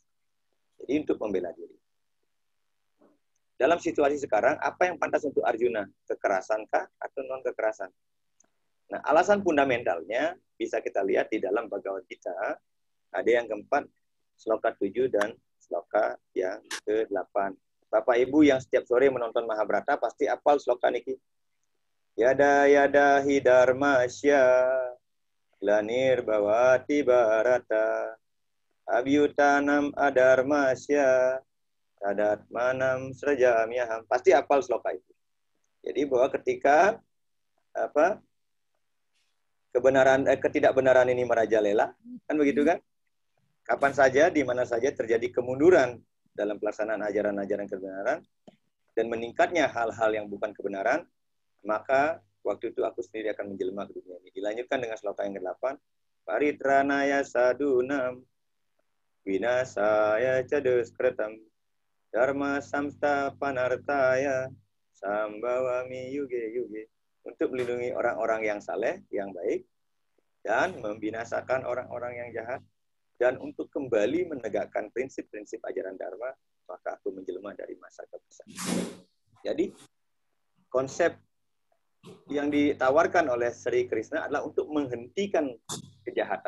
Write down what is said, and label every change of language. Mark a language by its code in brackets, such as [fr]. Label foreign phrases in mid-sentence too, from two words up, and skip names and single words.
[id] Jadi untuk membela diri. Dalam situasi sekarang, apa yang pantas untuk Arjuna? Kekerasankah atau non-kekerasan? Nah, alasan fundamentalnya bisa kita lihat di dalam Bhagavad Gita. Ada yang keempat, sloka 7 dan sloka yang ke-8. Bapak Ibu yang setiap sore menonton Mahabharata pasti apal sloka niki. [sa] यदा यदा हि धर्मस्य ग्लानिर्भवति भारत अभ्युत्थानम् अधर्मस्य तदात्मानं सृजाम्यहम्. [id] Pasti apal sloka itu. Jadi bahwa ketika ketidakbenaran ini merajalela, kan begitu kan? Kapan saja, di mana saja terjadi kemunduran dalam pelaksanaan ajaran-ajaran kebenaran dan meningkatnya hal-hal yang bukan kebenaran, maka waktu itu aku sendiri akan menjelma ke dunia ini. Dilanjutkan dengan sloka yang ke-8. [sa] परित्राणाय साधूनां विनाशाय च दुष्कृताम् धर्मसंस्थापनार्थाय सम्भवामि युगे युगे. [id] Untuk melindungi orang-orang yang saleh, yang baik, dan membinasakan orang-orang yang jahat, dan untuk kembali menegakkan prinsip-prinsip ajaran Dharma, maka aku menjelma dari masa ke masa. Jadi, konsep yang ditawarkan oleh Sri Krishna adalah untuk menghentikan kejahatan.